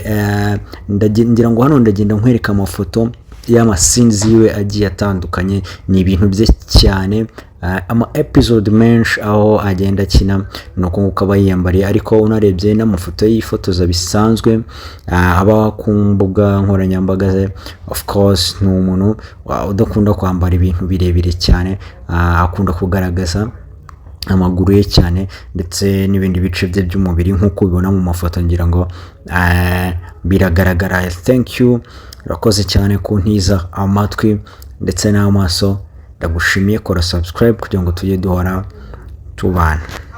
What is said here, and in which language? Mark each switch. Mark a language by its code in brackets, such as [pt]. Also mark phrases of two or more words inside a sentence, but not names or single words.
[rw] Ngira ngo hano ndagenda nkwereka amafoto y'amasinzi yiwe agiye atandukanye. Ni ibintu bye cyane, ama episode menshi aho agenda akina nuko nguko aba yiyambariye, ariko unarebye n'amafoto yifotoza bisanzwe aba ku mbuga nkoranyambaga ze. [en] Of course [rw] ni umuntu udakunda kwambara ibintu birebire cyane, akunda kugaragaza amaguru ye cyane ndetse n'ibindi bice bye by'umubiri nk'uko ubibona mu mafoto. Ngira ngo biragaragara. [en] Thank you, [rw] urakoze cyane kuntiza amatwi ndetse n'amaso. Ndagushimiye, kora subscribe kugira ngo tujye duhora tubana.